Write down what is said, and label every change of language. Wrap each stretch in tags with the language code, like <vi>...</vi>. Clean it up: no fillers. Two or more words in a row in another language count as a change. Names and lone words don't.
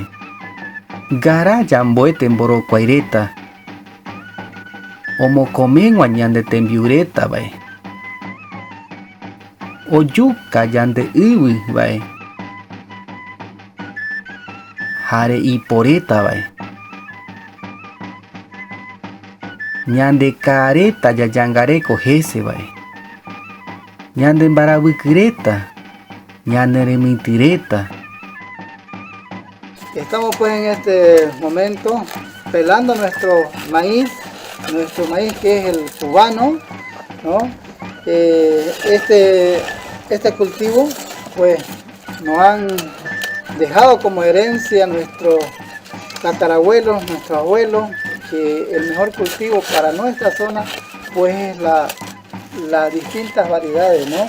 <gn>Ngara yamboete mborokuaireta omokomegua ñande tembiuretavae, ojuka yande yvývae jare iporetavae. Ñande ka'areta jajangareko hésevae, ñande mbaravykyreta, ñande remityreta.</gn> <es>Estamos pues en este momento pelando nuestro maíz que es el cubano, ¿no? Este cultivo pues nos han dejado como herencia nuestros tatarabuelos, nuestros abuelos, que el mejor cultivo para nuestra zona pues es las distintas variedades, ¿no?</es>